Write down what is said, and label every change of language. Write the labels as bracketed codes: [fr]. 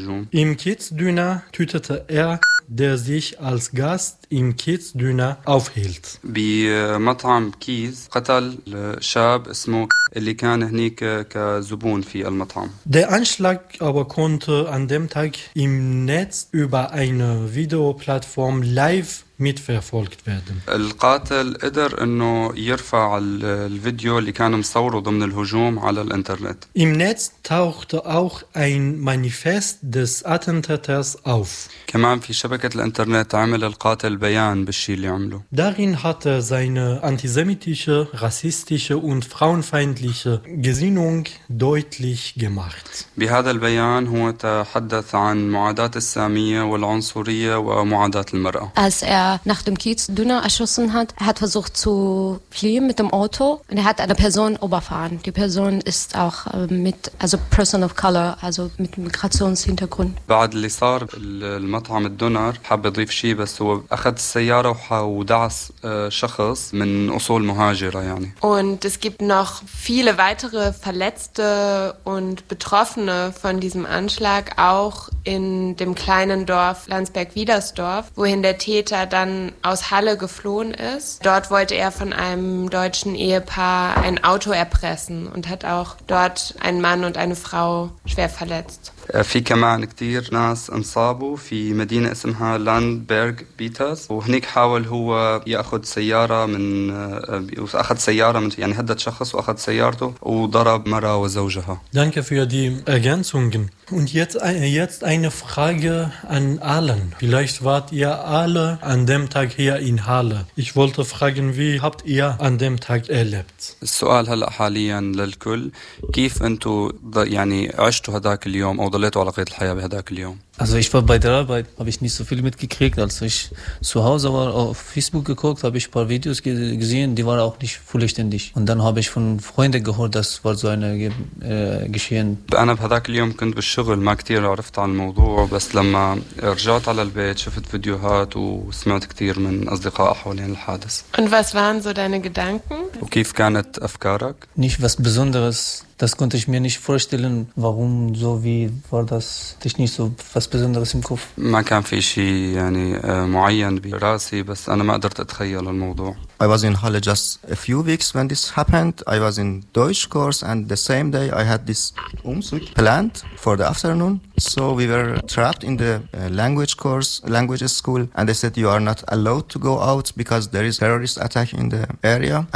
[de] Im Kiezdüner tötete er, der sich als Gast im Kiezdüner aufhielt. [ar] Bei Matam Kiez قتل شاب اسمه اللي كان هناك كزبون في المطعم. [de] Der Anschlag aber konnte an dem Tag im Netz über eine Videoplattform live mitverfolgt werden. [ar] القاتل قدر انه يرفع الفيديو اللي كانوا مصوره ضمن الهجوم على الانترنت. [de] Im Netz tauchte auch ein Manifest des Attentäters auf. [ar] كمان في شبكة الانترنت عمل القاتل بيان بالشي اللي عمله. [de] Darin hat er seine antisemitische, rassistische und frauenfeindliche Gesinnung deutlich gemacht. [ar] بهذا البيان هو تحدث عن معادات السامية والعنصرية ومعادات المرأة. [de] Als er nach dem Kiezdüner erschossen hat. Er hat versucht zu fliehen mit dem Auto und er hat eine Person überfahren. Die Person ist auch mit, also [en] Person of Color, [de] also mit Migrationshintergrund. [ar] بعد اللي صار المطعم الدونر حاب يضيف شيء بس هو أخذ السيارة ودعس شخص من أصول مهاجرة يعني. [de] Und es gibt noch viele weitere Verletzte und Betroffene von diesem Anschlag, auch in dem kleinen Dorf Landsberg-Widersdorf, wohin der Täter dann aus Halle geflohen ist. Dort wollte er von einem deutschen Ehepaar ein Auto erpressen und hat auch dort einen Mann und eine Frau schwer verletzt. [ar] في كمان كتير ناس انصابوا في مدينة اسمها لاندبرغ بيترز وهنيك حاول هو يأخذ سيارة من وأخذ سيارة من يعني هدد شخص وأخذ سيارته وضرب مرة وزوجها. [de] Danke für die Ergänzungen. Und jetzt eine Frage an allen. Vielleicht wart ihr alle an dem Tag hier in Halle. Ich wollte fragen, wie habt ihr an dem Tag erlebt? [ar] السؤال هلا حاليا للكل كيف انتوا يعني عشتوا هذاك اليوم او ضليتوا على قيد الحياة بهذاك اليوم؟ [de] Also ich war bei der Arbeit, habe ich nicht so viel mitgekriegt. Als ich zu Hause war, auf Facebook geguckt, habe ich ein paar Videos gesehen, die waren auch nicht vollständig. Und dann habe ich von Freunden gehört, das war so ein Geschehen. [ar] أنا بهذاك اليوم كنت بالشغل ما كتير عرفت عن الموضوع بس لما رجعت على البيت شفت فيديوهات وسمعت كتير من أصدقاء حوالين الحادث. [de] Und was waren so deine Gedanken? [ar] وكيف كانت أفكارك؟ [de] Nicht was Besonderes. Das konnte ich mir nicht vorstellen, warum so wie war das, dich nicht so was Besonderes im Kopf. [ar] ما كان في شيء يعني معين براسي بس انا ما قدرت اتخيل الموضوع. [en] I was in Halle just a few weeks when this happened. I was in Deutsch course and the same day I had this Umzug planned for the afternoon. So we were trapped in the languages school and they said you are not allowed to go out because there is terrorist attack in the area.